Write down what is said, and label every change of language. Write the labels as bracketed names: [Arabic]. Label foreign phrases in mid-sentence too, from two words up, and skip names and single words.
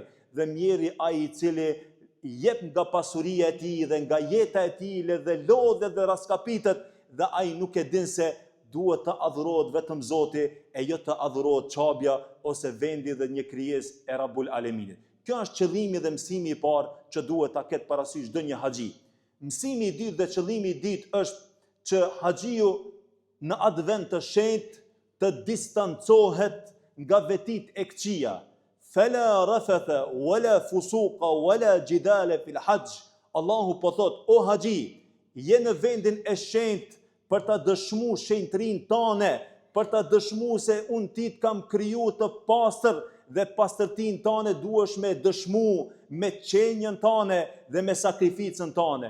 [Albanian] Dhe mjeri ai i cili jep nga pasuria e tij dhe nga jeta e tij dhe lodhet dhe raskapitet, dhe ai nuk e din se duhet të adhurohet vetëm Zoti e jo të adhurohet qabja ose vendi dhe një krijesë e Rabbul Aleminit. Kjo është qëllimi dhe mësimi i parë që duhet ta ketë parasysh çdo një haxhi. Mësimi i dytë dhe qëllimi i dytë është që haxhiu në atë vend të shenjtë të distancohet nga vetit e këqija. [Arabic] فلا رفث ولا فسوق ولا جدال في الحج. [Albanian] Allahu po thot, o haxhi, je në vendin e shenjtë për ta dëshmuar shenjtërinë tënde, për ta dëshmuar se unë ti të kam kriju të pastër dhe pastërtinë tënde duhesh me dëshmuar me qenjen tënde dhe me sakrificën tënde.